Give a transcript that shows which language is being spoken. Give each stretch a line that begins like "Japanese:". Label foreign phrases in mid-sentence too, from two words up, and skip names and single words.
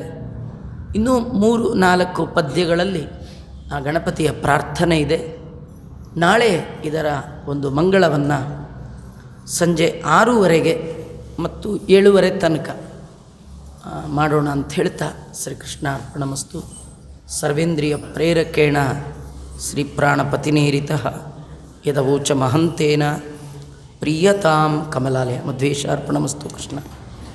Kannada: ಇನ್ನೂ 3-4 ಪದ್ಯಗಳಲ್ಲಿ ಆ ಗಣಪತಿಯ ಪ್ರಾರ್ಥನೆ ಇದೆ. ನಾಳೆ ಇದರ ಒಂದು ಮಂಗಳವನ್ನು ಸಂಜೆ 6:30 ಮತ್ತು 7:30 ತನಕ ಮಾಡೋಣ ಅಂತ ಹೇಳ್ತಾ,
Sanskrit: ಶ್ರೀಕೃಷ್ಣ ಅರ್ಪಣಮಸ್ತು. ಸರ್ವೇಂದ್ರಿಯ ಪ್ರೇರಕೇಣ ಶ್ರೀ ಪ್ರಾಣಪತಿನೇರಿತಃ ಯದವೋಚ ಮಹಂತೇನ ಪ್ರಿಯತಾಂ ಕಮಲಾಲಯ. ಮಧ್ವೇಶ ಅರ್ಪಣಮಸ್ತು. ಕೃಷ್ಣ.